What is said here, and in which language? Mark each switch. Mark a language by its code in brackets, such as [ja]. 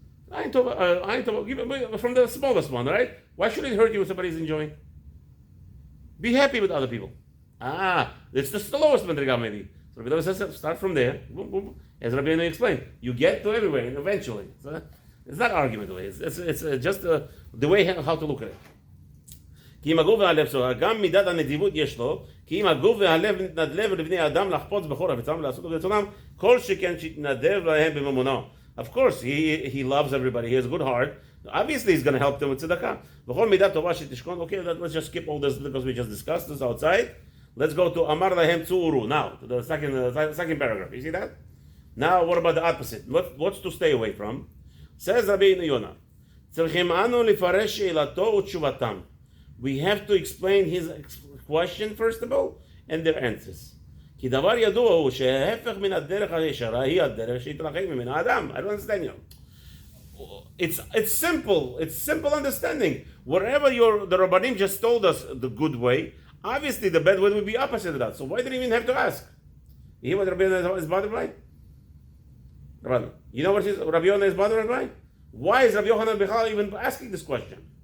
[en] Ayin Tova, from the smallest one, right? Why should it hurt you if somebody's enjoying? Be happy with other people. It's the lowest madriga maybe. So Rabbi says, start from there. Boom, boom. As Rabeinu explained, you get to everywhere eventually. So it's not argument way. It's just the way how to look at it. [he] כי אם הגוף והלב שלו, גם מידת הנדיבות יש לו, כי אם הגוף והלב נתנדב לבני אדם לחפוץ בכל רצונם ולעשות ברצונם, כל שכן שיתנדב להם בממונו. [en] Of course, he loves everybody. He has a good heart. Obviously, he's going to help them with tzedakah. [he] בכל מידת טובה שתשכון. [en] Okay, let's just skip all this because we just discussed this outside. Let's go to Amar Lahem Tzuru now, to the second paragraph. You see that? Now, what about the opposite? What's to stay away from? [he] Says Rabeinu Yonah, צריכים אנו לפרש שאלתו ותשובתם. [en] We have to explain his question first of all, and their answers. [he] כי דבר ידוע הוא שההפך מן הדרך הישרה היא הדרך שהתרחק ממנה האדם. [en] I don't understand you. It's simple. It's simple understanding. Whatever the Rabbanim just told us the good way, obviously the bad way would be opposite of that. So why did he even have to ask? You hear what Rabbi Yonah is bothered by? You know what Rabbi Yonah is bothered by? Why is Rabbi Yochanan Bechal even asking this question?